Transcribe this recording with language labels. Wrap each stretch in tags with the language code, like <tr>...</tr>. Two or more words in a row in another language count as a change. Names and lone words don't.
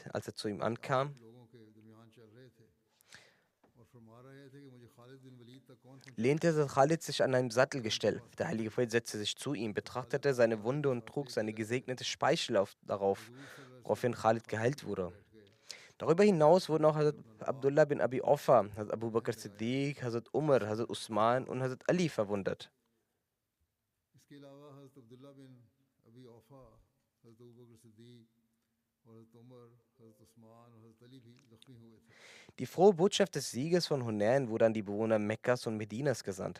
<de>Als er zu ihm ankam, lehnte Khalid sich an einem Sattelgestell. Der heilige Prophet setzte sich zu ihm, betrachtete seine Wunde und trug seine gesegnete Speichel darauf, woraufhin Khalid geheilt wurde. Darüber hinaus wurden auch Hazrat Abdullah bin Abi Aufa, Hazrat Abu Bakr Siddiq, Hazrat Umar, Hazrat Usman und Hazrat Ali verwundet. Die frohe Botschaft des Sieges von Hunain wurde an die Bewohner Mekkas und Medinas gesandt.</de>